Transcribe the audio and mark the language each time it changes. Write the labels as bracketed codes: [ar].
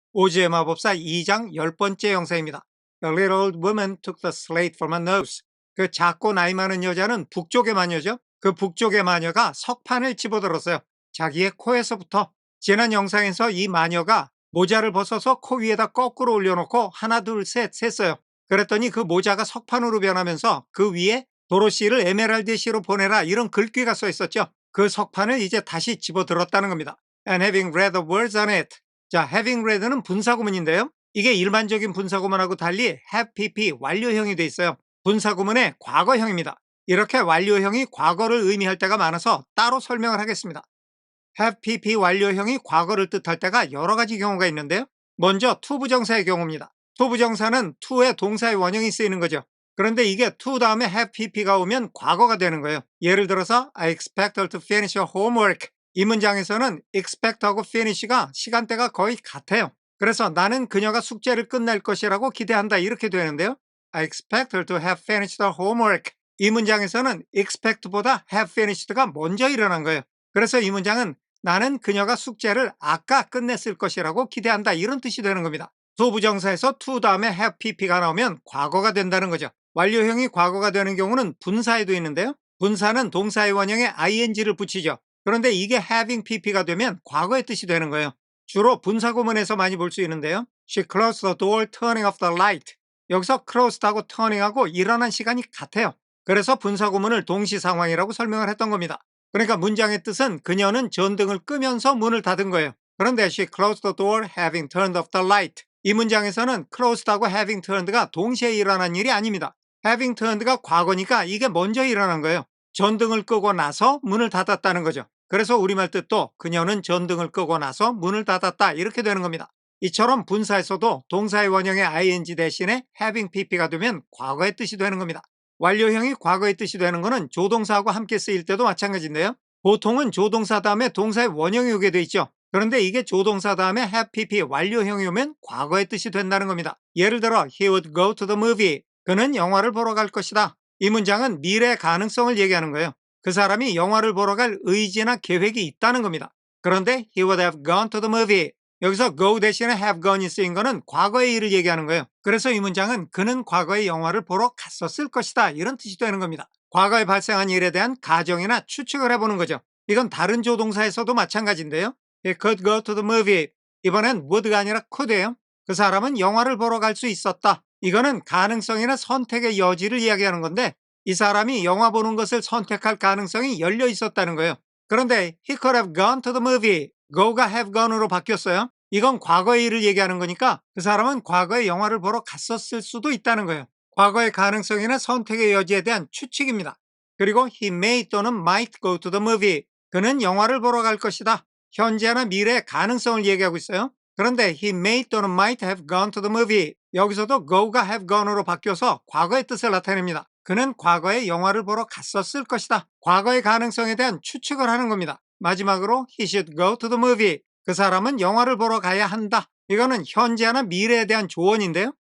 [ko] 오즈의 마법사 2장 10번째 영상입니다. [en] The little old woman took the slate from her nose. [ko] 그 작고 나이 많은 여자는 북쪽의 마녀죠. 그 북쪽의 마녀가 석판을 집어들었어요. 자기의 코에서부터. 지난 영상에서 이 마녀가 모자를 벗어서 코 위에다 거꾸로 올려놓고 하나 둘 셋 셌어요. 그랬더니 그 모자가 석판으로 변하면서 그 위에 도로시를 에메랄드시로 보내라 이런 글귀가 써 있었죠. 그 석판을 이제 다시 집어들었다는 겁니다. [en] And having read the words on it. [ko] 자, having read는 분사구문인데요. 이게 일반적인 분사구문하고 달리 have pp 완료형이 돼 있어요. 분사구문의 과거형입니다. 이렇게 완료형이 과거를 의미할 때가 많아서 따로 설명을 하겠습니다. have pp 완료형이 과거를 뜻할 때가 여러 가지 경우가 있는데요. 먼저 to 부정사의 경우입니다. to 부정사는 to의 동사의 원형이 쓰이는 거죠. 그런데 이게 to 다음에 have pp가 오면 과거가 되는 거예요. 예를 들어서 [en] I expect her to finish her homework. [ko] 이 문장에서는 expect하고 finish가 시간대가 거의 같아요. 그래서 나는 그녀가 숙제를 끝낼 것이라고 기대한다 이렇게 되는데요. [en] I expect her to have finished her homework. [ko] 이 문장에서는 expect보다 have finished가 먼저 일어난 거예요. 그래서 이 문장은 나는 그녀가 숙제를 아까 끝냈을 것이라고 기대한다 이런 뜻이 되는 겁니다. to 부정사에서 to 다음에 have pp가 나오면 과거가 된다는 거죠. 완료형이 과거가 되는 경우는 분사에도 있는데요. 분사는 동사의 원형에 ing를 붙이죠. 그런데 이게 having pp가 되면 과거의 뜻이 되는 거예요. 주로 분사구문에서 많이 볼 수 있는데요. [en] She closed the door turning off the light. [ko] 여기서 closed하고 turning하고 일어난 시간이 같아요. 그래서 분사구문을 동시상황이라고 설명을 했던 겁니다. 그러니까 문장의 뜻은 그녀는 전등을 끄면서 문을 닫은 거예요. 그런데 [en] she closed the door having turned off the light. [ko] 이 문장에서는 closed하고 having turned가 동시에 일어난 일이 아닙니다. having turned가 과거니까 이게 먼저 일어난 거예요. 전등을 끄고 나서 문을 닫았다는 거죠. 그래서 우리말 뜻도 그녀는 전등을 끄고 나서 문을 닫았다 이렇게 되는 겁니다. 이처럼 분사에서도 동사의 원형의 ing 대신에 having pp가 되면 과거의 뜻이 되는 겁니다. 완료형이 과거의 뜻이 되는 것은 조동사하고 함께 쓰일 때도 마찬가지인데요. 보통은 조동사 다음에 동사의 원형이 오게 돼 있죠. 그런데 이게 조동사 다음에 have pp 완료형이 오면 과거의 뜻이 된다는 겁니다. 예를 들어 [en] he would go to the movie. [ko] 그는 영화를 보러 갈 것이다. 이 문장은 미래 가능성을 얘기하는 거예요. 그 사람이 영화를 보러 갈 의지나 계획이 있다는 겁니다. 그런데 [en] he would have gone to the movie. [ko] 여기서 go 대신에 have gone이 쓰인 거는 과거의 일을 얘기하는 거예요. 그래서 이 문장은 그는 과거에 영화를 보러 갔었을 것이다 이런 뜻이 되는 겁니다. 과거에 발생한 일에 대한 가정이나 추측을 해보는 거죠. 이건 다른 조동사에서도 마찬가지인데요. [en] He could go to the movie. [ko] 이번엔 would가 아니라 could예요. 그 사람은 영화를 보러 갈 수 있었다. 이거는 가능성이나 선택의 여지를 이야기하는 건데 이 사람이 영화 보는 것을 선택할 가능성이 열려 있었다는 거예요. 그런데 [en] he could have gone to the movie. [ko] go가 have gone으로 바뀌었어요. 이건 과거의 일을 얘기하는 거니까 그 사람은 과거에 영화를 보러 갔었을 수도 있다는 거예요. 과거의 가능성이나 선택의 여지에 대한 추측입니다. 그리고 [en] he may [ko] 또는 [en] might go to the movie. [ko] 그는 영화를 보러 갈 것이다. 현재나 미래의 가능성을 얘기하고 있어요. 그런데 [en] he may [ko] 또는 [en] might have gone to the movie. [ko] 여기서도 go가 have gone으로 바뀌어서 과거의 뜻을 나타냅니다. 그는 과거에 영화를 보러 갔었을 것이다. 과거의 가능성에 대한 추측을 하는 겁니다. 마지막으로 [en] he should go to the movie. [ko] 그 사람은 영화를 보러 가야 한다. 이거는 현재나 미래에 대한 조언인데요.